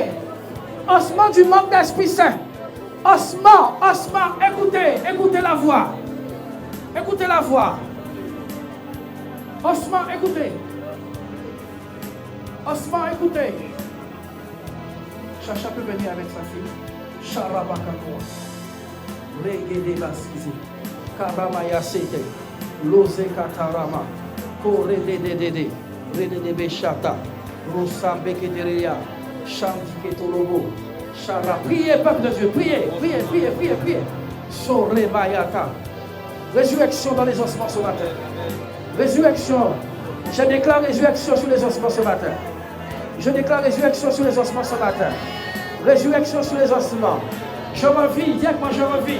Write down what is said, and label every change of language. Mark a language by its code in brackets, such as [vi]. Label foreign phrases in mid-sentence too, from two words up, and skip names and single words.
[fr] Ossements du manque d'Esprit Saint. Ossements, ossements, écoutez. Écoutez la voix. Écoutez la voix. Ossements, écoutez. Ossements, écoutez. Chacha peut venir avec sa fille. Charabakakoa. Regede Baskizi. Karamaya Sete. Lose Katarama. Kore Dede. Rede Beshata. Rosambe Keteria. Chanti Ketolobo. Chara. Priez, peuple de Dieu. Priez, priez, priez, priez, priez. Sore Bayata. Résurrection dans les ossements ce matin. Résurrection. Je déclare résurrection sur les ossements ce matin. Je déclare résurrection sur les ossements ce matin. Résurrection sur les ossements. Je revis, dis avec moi, je revis.